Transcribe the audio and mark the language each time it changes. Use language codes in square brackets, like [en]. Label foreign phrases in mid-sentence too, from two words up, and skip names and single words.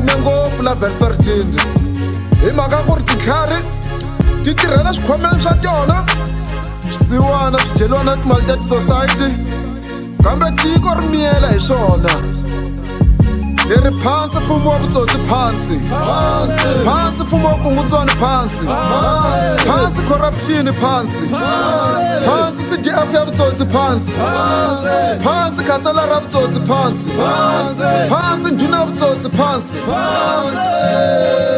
[ts] pfume ngopfu la Velferdinand hi mhaka ku ri titlhari ti tirhela swikhwameni swa tona swisiwana swi dyeliwa na timali ta ti-society kambe tiko ri miyela hi swona hi ri phansi mfumo wa vutsotsi phansi phansi mfumo wa kungutswani phansi phansi corruption phansi phansi CDF ya vutsotsi phansi phansi khansela ra vutsotsi phansi phansi ndhuna ya vutsotsi phansi